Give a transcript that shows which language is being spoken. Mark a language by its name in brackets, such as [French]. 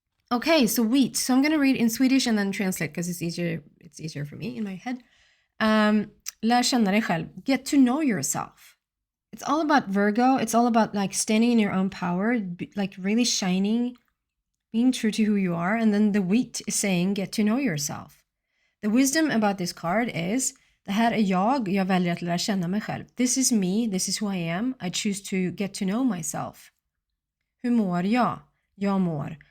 [English] Okay, so wheat. So I'm gonna read in Swedish and then translate because it's easier for me in my head. [Swedish] Lär känna dig själv. [English] Get to know yourself. It's all about Virgo. It's all about like standing in your own power, like really shining, being true to who you are. And then the wheat is saying, get to know yourself. The wisdom about this card is, [Swedish] det här är jag väljer att lära känna mig själv. [English] This is me, this is who I am. I choose to get to know myself. [Swedish] Hur mår jag? Jag mår.